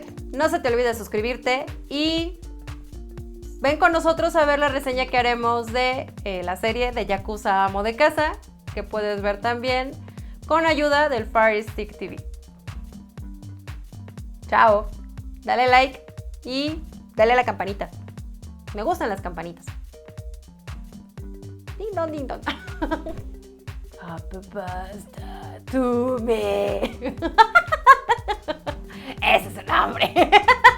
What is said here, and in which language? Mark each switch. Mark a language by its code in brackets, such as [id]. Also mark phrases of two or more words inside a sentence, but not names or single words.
[es] No se te olvide suscribirte y ven con nosotros a ver la reseña que haremos de la serie de Yakuza Amo de Casa, que puedes ver también con ayuda del Fire Stick TV. Chao. Dale like y dale a la campanita. Me gustan las campanitas. Ding dong, ding dong. [en] Happy birthday to me. [es] Ese es el nombre.